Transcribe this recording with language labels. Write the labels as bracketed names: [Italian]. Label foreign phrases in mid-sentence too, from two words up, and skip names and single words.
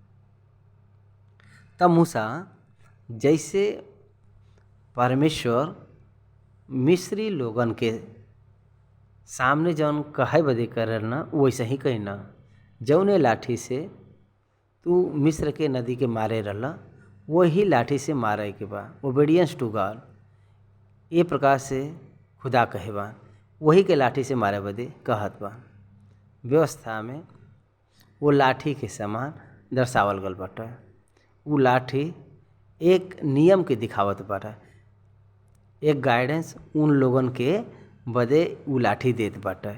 [Bhojpuri] तब मूसा जैसे परमेश्वर मिस्री लोगन के सामने जौन कहे बदे करल ना, वैसे ही कहना, जौने लाठी से तू मिस्र के नदी के मारे रहला, वही लाठी से मारे के बा। [English] obedience to God, [Bhojpuri] ये प्रकार से खुदा कहे बा, वही के लाठी से मारे बदे कहत बा। व्यवस्था में वो लाठी के समान दर्शावल गल बाटे। वो लाठी एक नियम के दिखावत बाटे, एक गाइडेंस उन लोगन के बदे वो लाठी देत बाटे।